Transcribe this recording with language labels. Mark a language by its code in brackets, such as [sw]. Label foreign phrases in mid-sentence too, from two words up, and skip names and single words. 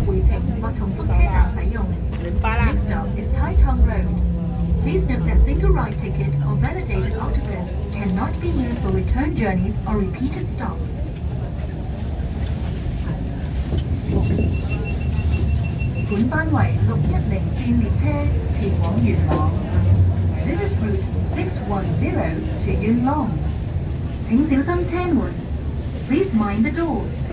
[yue] 停或重複車站使用。 [en] Next stop is Tai Tong Road. Please note that single ride ticket or validated octopus cannot be used for return journeys or repeated stops. [yue] 本班為610綫列車前往元朗。 [en] This is route 610 to Yuen Long. [yue] 請小心車門。 [en] Please mind the doors.